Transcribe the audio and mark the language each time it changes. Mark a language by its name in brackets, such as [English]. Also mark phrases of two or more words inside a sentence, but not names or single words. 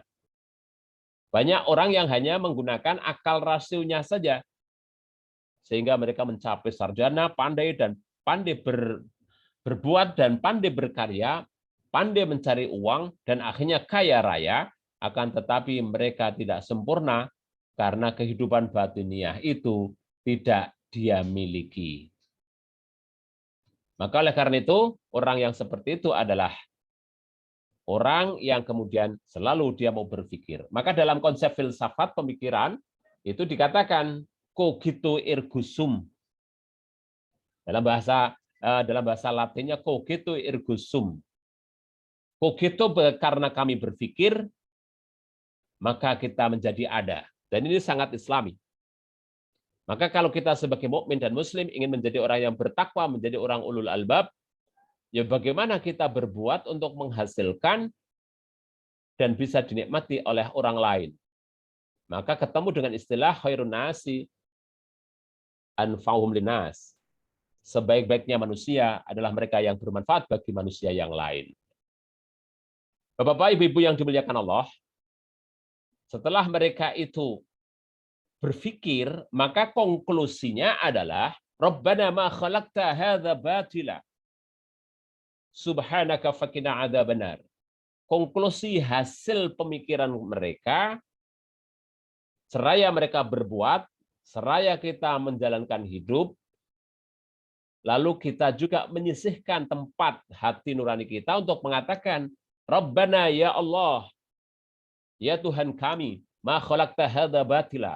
[Indonesian] Banyak orang yang hanya menggunakan akal rasionya saja, sehingga mereka mencapai sarjana, pandai berbuat dan pandai berkarya, pandai mencari uang, dan akhirnya kaya raya, akan tetapi mereka tidak sempurna karena kehidupan batiniah itu tidak dia miliki. Maka oleh karena itu, orang yang seperti itu adalah orang yang kemudian selalu dia mau berpikir. Maka dalam konsep filsafat pemikiran itu dikatakan [Latin] cogito ergo sum. [Indonesian] Dalam bahasa Latinnya [Latin] cogito ergo sum. [Indonesian] Cogito karena kami berpikir, maka kita menjadi ada. Dan ini sangat Islami. Maka kalau kita sebagai mukmin dan muslim ingin menjadi orang yang bertakwa, menjadi orang [Arabic] أولو الألباب, [Indonesian] ya bagaimana kita berbuat untuk menghasilkan dan bisa dinikmati oleh orang lain. Maka ketemu dengan istilah [Arabic] خير الناس أنفعهم للناس. [Indonesian] Sebaik-baiknya manusia adalah mereka yang bermanfaat bagi manusia yang lain. Bapak-bapak, ibu-ibu yang dimuliakan Allah, setelah mereka itu berpikir, maka konklusinya adalah [Arabic] ربنا ما خلقت هذا باطلا. سبحانك فقنا عذاب النار. [Indonesian] Konklusi hasil pemikiran mereka, seraya mereka berbuat, seraya kita menjalankan hidup, lalu kita juga menyisihkan tempat hati nurani kita untuk mengatakan, [Arabic] ربنا يا الله, [Indonesian] ya Tuhan kami, [Arabic] ما خلقت هذا باطلا.